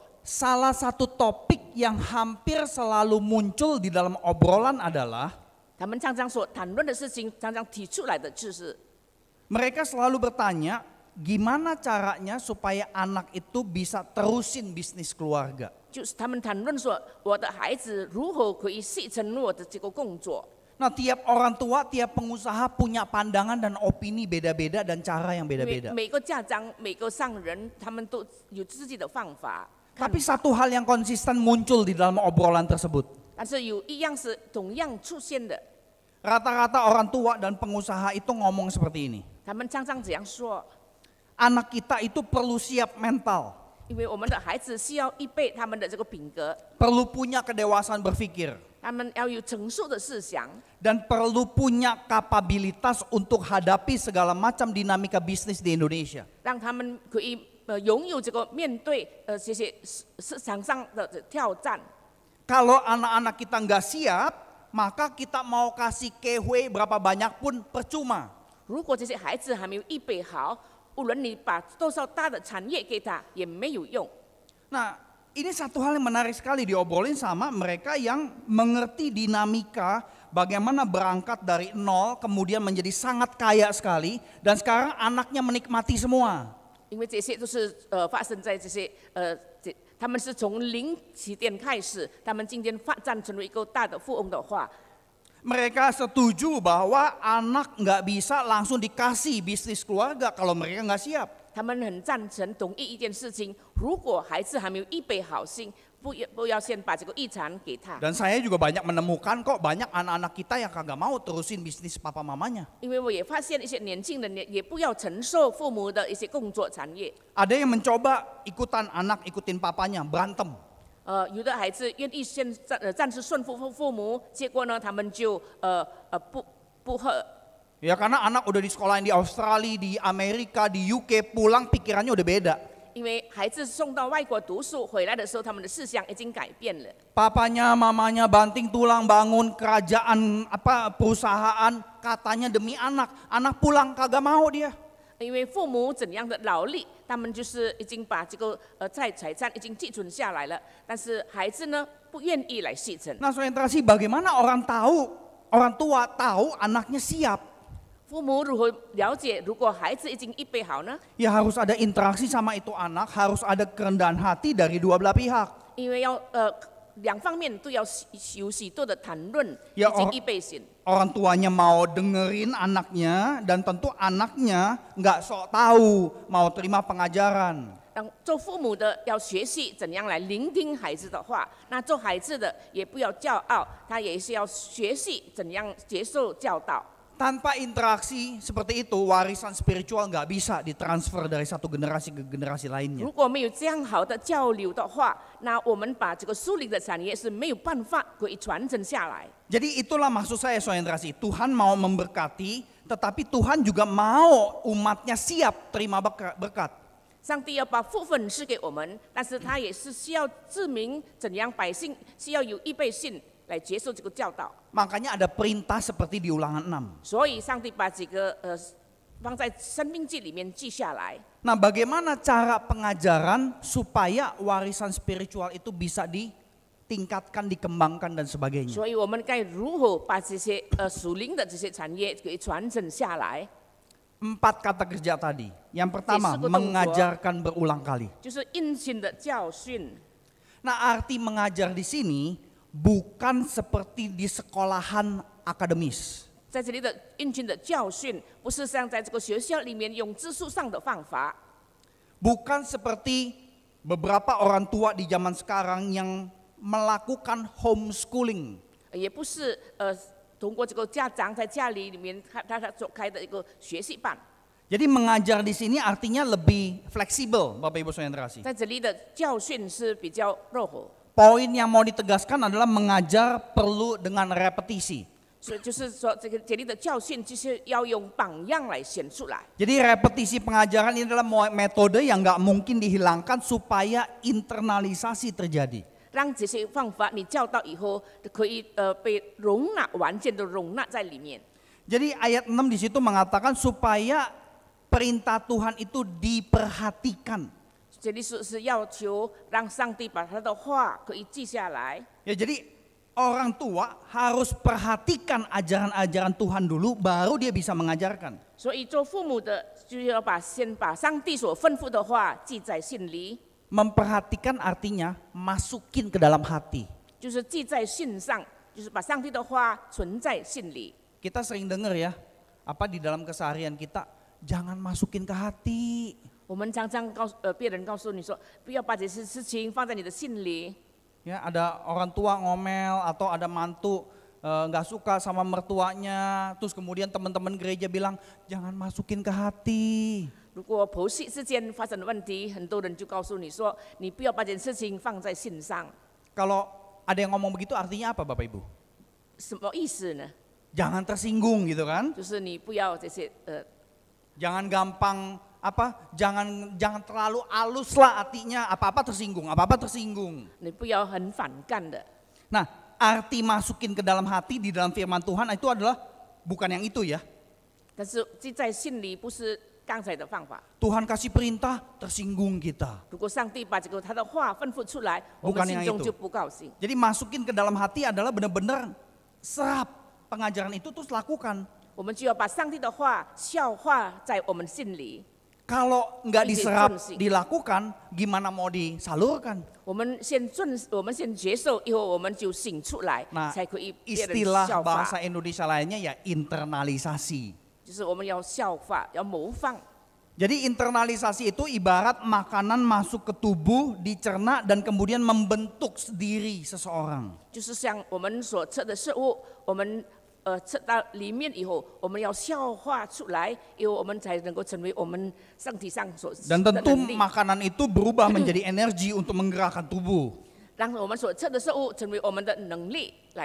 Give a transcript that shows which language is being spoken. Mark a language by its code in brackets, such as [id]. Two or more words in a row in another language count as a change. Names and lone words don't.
[id] Salah satu topik yang hampir selalu muncul di dalam obrolan adalah [zh] 他们常常所谈论的事情，常常提出来的就是， [id] mereka selalu bertanya, gimana caranya supaya anak itu bisa terusin bisnis keluarga. [zh] 就是他们谈论说，我的孩子如何可以继承我的这个工作。 [id] Nah, tiap orang tua, tiap pengusaha punya pandangan dan opini beda-beda dan cara yang [zh] 因为 [id] beda-beda. [zh] 每个家长、每个商人，他们都有自己的方法。 [id] Tapi satu hal yang konsisten muncul di dalam obrolan tersebut. [zh] 但是有一样是同样出现的， [id] Rata-rata orang tua dan pengusaha itu ngomong seperti ini. [zh] 他们常常这样说， [id] Anak kita itu perlu siap mental, [zh] 因为我们的孩子需要预备他们的这个品格， [id] perlu punya kedewasaan berpikir, [zh] 他们要有成熟的思想， [id] dan perlu punya kapabilitas untuk hadapi segala macam dinamika bisnis di Indonesia. [zh] 让他们可以拥有这个面对这些市场上的挑战。 [id] Kalau anak-anak kita nggak siap, maka kita mau kasih kewe berapa banyak pun percuma. [zh] 如果这些孩子还没有预备好，无论你把多少大的产业给他，也没有用。 [id] Nah, ini satu hal yang menarik sekali diobrolin sama mereka yang mengerti dinamika bagaimana berangkat dari nol kemudian menjadi sangat kaya sekali dan sekarang anaknya menikmati semua. [zh] 因为这些都是发生在这些他们是从零起点开始，他们今天发展成为一个大的富翁的话， [id] Mereka setuju bahwa anak nggak bisa langsung dikasih bisnis keluarga kalau mereka nggak siap. [zh] 他们很赞成同意一件事情：如果孩子还没有预备好心，不要先把这个遗产给他。 [id] Dan saya juga banyak menemukan kok banyak anak-anak kita yang kagak mau terusin bisnis papa mamanya. [zh] 因为我也发现一些年轻人也不要承受父母的一些工作产业。 [id] Ada yang mencoba ikutan anak ikutin papanya berantem. [zh] 有的孩子愿意先暂时顺服父母，结果呢，他们就不和。 [id] Ya karena anak udah di sekolahin di Australia, di Amerika, di UK, pulang pikirannya udah beda. [zh] 因为孩子送到外国读书，回来的时候，他们的思想已经改变了。 [id] Papanya, mamanya banting tulang bangun kerajaan perusahaan katanya demi anak. Anak pulang kagak mau dia. [zh] 因为父母怎样的劳力，他们就是已经把这个财产已经寄存下来了，但是孩子呢不愿意来继承。 [id] Nah, orientasi bagaimana orang tua tahu anaknya siap. [zh] 父母如何了解？如果孩子已经预备好呢？ [id] Ya harus ada interaksi sama itu anak, harus ada kerendahan hati dari dua belah pihak. [zh] 因为要两方面都要有许多的谈论，以 [id] Ya, [zh] 及预备心。 [id] orang tuanya mau dengerin anaknya dan tentu anaknya nggak sok tahu mau terima pengajaran. [zh] 做父母的要学习怎样来聆听孩子的话，那做孩子的也不要骄傲，他也是要学习怎样接受教导。 [id] Tanpa interaksi seperti itu, warisan spiritual nggak bisa ditransfer dari satu generasi ke generasi lainnya. [zh] 如果没有这样好的交流的话，那我们把这个属灵的产业是没有办法可以传承下来。 [id] Jadi itulah maksud saya Soendrasi, Tuhan mau memberkati, tetapi Tuhan juga mau umatnya siap terima berkat. [zh] 上帝要把福分赐给我们，但是他也是需要证明怎样百姓需要有预备性来接受这个教导。 [id] Makanya ada perintah seperti di Ulangan 6. [zh] 所以上帝把几个放在生命记里面记下来。 [id] Nah, bagaimana cara pengajaran supaya warisan spiritual itu bisa ditingkatkan, dikembangkan dan sebagainya? [zh] 所以我们该如何把这些属灵的这些产业给传承下来？ [id] 4 kata kerja tadi. Yang pertama, Disebut mengajarkan berulang kali. [zh] 就是殷勤的教训。 [id] Nah, arti mengajar di sini bukan seperti di sekolahan akademis. [zh] 在这里的殷勤的教训，不是像在这个学校里面用知识上的方法， [id] Bukan seperti beberapa orang tua di zaman sekarang yang melakukan homeschooling. [zh] 也不是通过这个家长在家里面他所开的一个学习班。 [id] Jadi mengajar di sini artinya lebih fleksibel, Bapak Ibu Saudara-saudari. [zh] 在这里的教训是比较柔和， [id] Poin yang mau ditegaskan adalah mengajar perlu dengan repetisi. [zh] 所以就是说这里的教训就是要用榜样来显出来。 [id] Jadi repetisi pengajaran ini adalah metode yang nggak mungkin dihilangkan supaya internalisasi terjadi. [zh] 让这些方法你教导以后，可以被容纳，完全的容纳在里面。 [id] Jadi ayat 6 di situ mengatakan supaya perintah Tuhan itu diperhatikan. [zh] 这里是要求让上帝把他的话可以记下来。 [id] Ya, jadi orang tua harus perhatikan ajaran-ajaran Tuhan dulu, baru dia bisa mengajarkan. [zh] 所以做父母的就要先把上帝所吩咐的话记在心里， [id] Memperhatikan artinya masukin ke dalam hati. [zh] 就是记在心上，就是把上帝的话存在心里。 [id] Kita sering dengar ya, apa di dalam keseharian kita, jangan masukin ke hati. [zh] 我们常常别人告诉你说，不要把这些事情放在你的心里。 [id] Ya, ada orang tua ngomel atau ada mantu nggak suka sama mertuanya, terus kemudian teman-teman gereja bilang jangan masukin ke hati. [zh] 如果婆媳之间发生了问题，很多人就告诉你说，你不要把这件事情放在心上。 [id] Kalau ada yang ngomong begitu artinya apa Bapak Ibu? [zh] 什么意思呢？ [id] Jangan tersinggung gitu kan? [zh] 就是你不要这些 [id] Jangan gampang jangan terlalu halus lah artinya, apa-apa tersinggung. [zh] 你不要很反感的。 [id] Nah, arti masukin ke dalam hati di dalam firman Tuhan itu adalah bukan yang itu ya. [zh] 但是记在心里不是刚才的方法。 [id] Tuhan kasih perintah, tersinggung kita. [zh] 如果上帝把这个他的话吩咐出来，我 [id] Bukan [zh] 们 [id] yang [zh] 心中 [id] itu. [zh] 就不高兴。 [id] Jadi masukin ke dalam hati adalah benar-benar serap pengajaran itu terus lakukan. [zh] 我们就要把上帝的话消化在我们心里。 [id] Kalau nggak diserap, Izin. dilakukan, gimana mau disalurkan? [zh] 我们先接受，以后我们就醒出来， [id] Nah, [zh] 才可以别人 [id] istilah [zh] 效法。 [id] bahasa Indonesia lainnya ya internalisasi. [zh] 就是我们要效法，要模仿。 [id] Jadi internalisasi itu ibarat makanan masuk ke tubuh, dicerna dan kemudian membentuk diri seseorang. [zh] 就是像我们所吃的食物，我们吃到里面以后，我们要消化出来，以后我们才能够成为我们身体上所 [id] Dan [zh] 的 [id] tentu [zh] 能力， [id] makanan itu berubah menjadi energi untuk menggerakkan tubuh. [zh] 让我们所吃的食物成为我们的能力来。